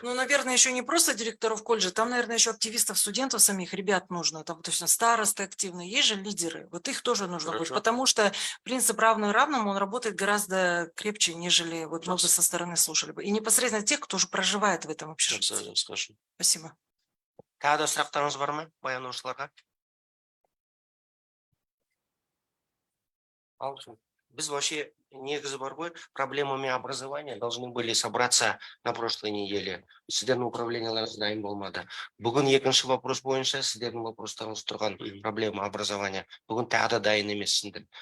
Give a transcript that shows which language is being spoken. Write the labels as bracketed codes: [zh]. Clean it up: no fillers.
[ru] Ну, наверное, еще не просто директоров колледжа, там, наверное, еще активистов, студентов самих, ребят нужно, там точно старосты активные, есть же лидеры, вот их тоже нужно будет, Хорошо. потому что принцип равного равному, он работает гораздо крепче, нежели вот мы бы со стороны слушали бы. И непосредственно тех, кто уже проживает в этом общежитии. Скажем. Спасибо. [kk] Тағы да сұрақтарыңыз бар ма баяндаушыларға? Біз [ru] вообще [kk] негізі бар ғой, [ru] проблемами образования должны были собраться на прошлой неделе. [kk] Сіздердің управленияларыңыз дайын болмады. Бүгін екінші вопрос бойынша сіздердің вопростарыңыз тұрған проблема образования. Бүгін тағы да дайын емессіңдер.